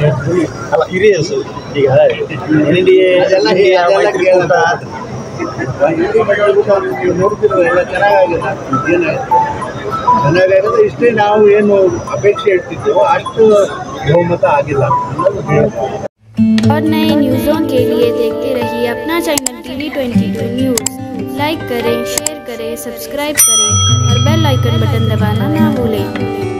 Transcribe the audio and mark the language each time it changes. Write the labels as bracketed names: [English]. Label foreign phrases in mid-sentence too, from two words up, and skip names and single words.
[Kannada] ಅಲ್ಲ, ಹಿರಿಯ ಈಗ ಅದೆಲ್ಲ ನೀವು ನೋಡ್ತಿರೋ ಎಲ್ಲ ಚೆನ್ನಾಗಿದೆ. ಚೆನ್ನಾಗಾಗಿದೆ. ಇಷ್ಟೇ ನಾವು ಏನು ಅಪೇಕ್ಷೆ ಇಡ್ತಿದ್ದೆವೋ ಅಷ್ಟು ಬಹುಮತ ಆಗಿಲ್ಲ. [Hindi] और नए न्यूज़ों के लिए देखते रहिए अपना चैनल TV22 न्यूज़। लाइक करें, शेयर करें, सब्सक्राइब करें और [English] bell icon button [Hindi] दबाना ना भूलें।